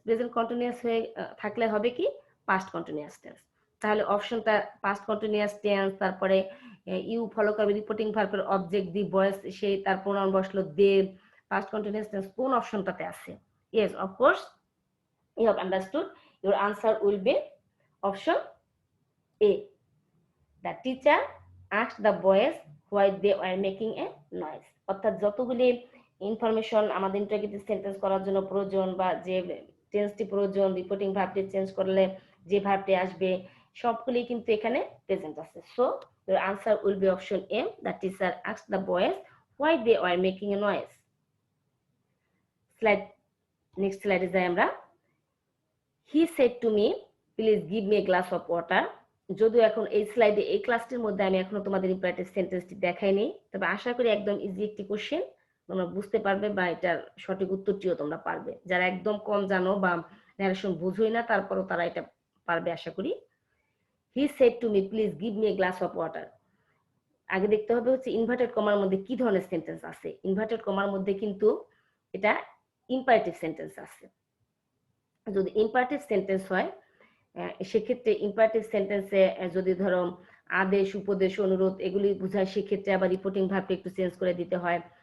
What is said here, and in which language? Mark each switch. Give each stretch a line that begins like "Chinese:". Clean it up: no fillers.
Bangla: Present continuous হয়ে থাকলে হবে কি পাস্ট কন্টিনিউয়াস টেন্স। তাহলে অপশনটা পাস্ট কন্টিনিউয়াস টেন্স, তারপরে ইউ ফলো করবে রিপোর্টিং ভার্বের অবজেক্ট দি বয়েস, সেই তার প্রোনাউন বসলো দে, পাস্ট কন্টিনিউয়াস টেন্স কোন অপশনটাতে আছে?
English: Yes, of course you have understood. Your answer will be option A. The teacher asked the boys why they were making a noise.
Bangla: অর্থাৎ যতগুলি ইনফরমেশন আমাদের ইন্টারোগেটিভ সেন্টেন্স করার জন্য প্রয়োজন, বা যে টেন্সটি প্রয়োজন, রিপোর্টিং ভার্বটি চেঞ্জ করলে যে ভার্বটি আসবে সবগুলি কিন্তু এখানে প্রেজেন্ট আছে।
English: So your answer will be option A. The teacher asked the boys why they were making a noise.
Bangla: Next স্লাইডে যাই আমরা।
English: He said to me, please give me a glass of water.
Bangla: যদিও এখন এই স্লাইডে এই ক্লাসটির মধ্যে আমি এখনো তোমাদের ইম্পারেটিভ সেন্টেন্সটি দেখাইনি, তবে আশা করি একদম ইজি একটি কোশ্চেন তোমরা বুঝতে পারবে, বা এটার সঠিক উত্তরটিও তোমরা পারবে। যারা একদম কম জানো বা ন্যারেশন বুঝোই না তারপরও তারা এটা পারবে আশা করি।
English: He said to me, please give me a glass of water.
Bangla: আগে দেখতে হবে হচ্ছে ইনভার্টেড কমার মধ্যে কি ধরনের সেন্টেন্স আছে। ইনভার্টেড কমার মধ্যে কিন্তু এটা ইম্পারেটিভ সেন্টেন্স আছে। যদি ইম্পারেটিভ সেন্টেন্স হয় সেক্ষেত্রে ইম্পারেটিভ সেন্টেন্সে যদি ধরো আদেশ, উপদেশ, অনুরোধ এগুলি বুঝায়, সেক্ষেত্রে আবার রিপোর্টিং ভার্বটা একটু চেঞ্জ করে দিতে হয়।